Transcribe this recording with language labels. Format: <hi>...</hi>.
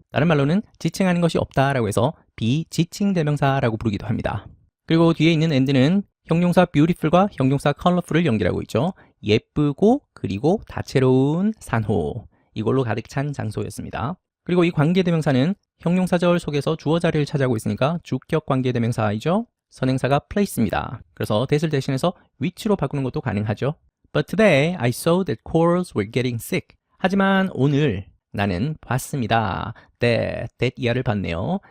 <ko>다른 말로는 지칭하는 것이 없다라고 해서 비지칭 대명사라고 부르기도 합니다. 그리고 뒤에 있는 and는 형용사 beautiful과 형용사 colorful을 연결하고 있죠. 예쁘고 그리고 다채로운 산호, 이걸로 가득 찬 장소였습니다. 그리고 이 관계대명사는 형용사절 속에서 주어 자리를 차지하고 있으니까 주격 관계대명사이죠. 선행사가 place입니다. 그래서 that을 대신해서 which로 바꾸는 것도 가능하죠.</ko> <en>But today I saw that corals were getting sick.</en> <ko>하지만 오늘 나는 봤습니다. that 이하를 봤네요.</ko>